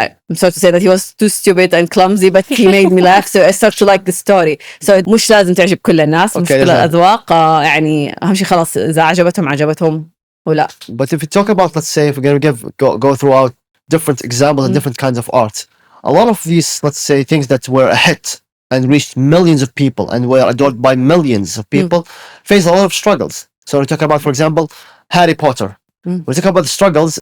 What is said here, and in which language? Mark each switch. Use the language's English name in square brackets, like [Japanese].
[English] I'm sorry to say that he was too stupid and clumsy, but he made me laugh. So I started to like the story. So [Arabic] مش لازم تعجب كل الناس، مش كل الأذواق. يعني أهم شيء خلاص إذا عجبتهم ولا. [English] But if we talk about, let's say, if we're going to go throughout different examples and different kinds of art, a lot of these, let's say, things that were a hit and reached millions of people and were adored by millions of people face a lot of struggles. So we talk about, for example, Harry Potter. We talk about the struggles.